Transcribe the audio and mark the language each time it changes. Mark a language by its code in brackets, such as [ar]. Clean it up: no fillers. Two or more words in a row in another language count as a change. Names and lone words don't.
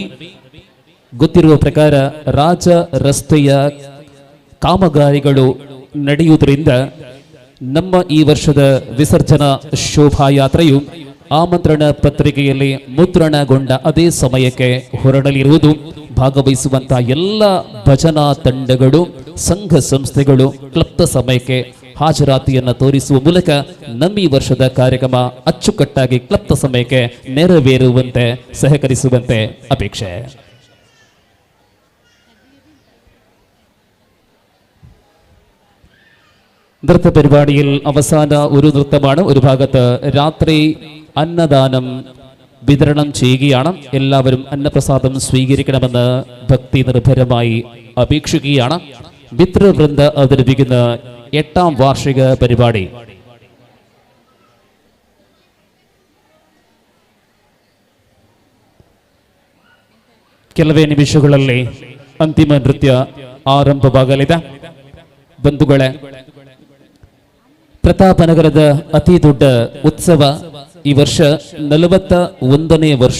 [kn] ಗೊತ್ತಿರುವ ಪ್ರಕಾರ ರಾಜ ರಸ್ತೆಯ ಕಾಮಗಾರಿಗಳು ನಡೆಯುವುದರಿಂದ ನಮ್ಮ ಈ ವರ್ಷದ ವಿಸರ್ಜನಾ ಶೋಭಾಯಾತ್ರೆಯು ಆಮಂತ್ರಣ ಪತ್ರಿಕೆಯಲ್ಲಿ ಮುದ್ರಣಗೊಂಡ ಅದೇ ಸಮಯಕ್ಕೆ ಹೊರಡಲಿರುವುದು. ಭಾಗವಹಿಸುವಂತಹ ಎಲ್ಲ ಭಜನಾ ತಂಡಗಳು, ಸಂಘ ಸಂಸ್ಥೆಗಳು ಕ್ಲಪ್ತ ಸಮಯಕ್ಕೆ ಹಾಜರಾತಿಯನ್ನು ತೋರಿಸುವ ಮೂಲಕ ನಮ್ಮ ಈ ವರ್ಷದ ಕಾರ್ಯಕ್ರಮ ಅಚ್ಚುಕಟ್ಟಾಗಿ ಕ್ಲಪ್ತ ಸಮಯಕ್ಕೆ ನೆರವೇರುವಂತೆ ಸಹಕರಿಸುವಂತೆ ಅಪೇಕ್ಷೆ. [ml] നൃത്ത പരിപാടിയിൽ അവസാന ഒരു നൃത്തമാണ്. ഒരു ഭാഗത്ത് രാത്രി അന്നദാനം വിതരണം ചെയ്യുകയാണ്. എല്ലാവരും അന്നപ്രസാദം സ്വീകരിക്കണമെന്ന് ഭക്തി നിർഭരമായി അപേക്ഷിക്കുകയാണ്. മിത്രവൃന്ദ അവതരിപ്പിക്കുന്ന 8ാം വാർഷിക പരിപാടി [kn] ಕೆಲವೇ ನಿಮಿಷಗಳಲ್ಲಿ ಅಂತಿಮ ನೃತ್ಯ ಆರಂಭವಾಗಲಿದೆ. ಬಂಧುಗಳೇ, ಪ್ರತಾಪನಗರದ ಅತಿ ದೊಡ್ಡ ಉತ್ಸವ ಈ ವರ್ಷ 41ನೇ ವರ್ಷ.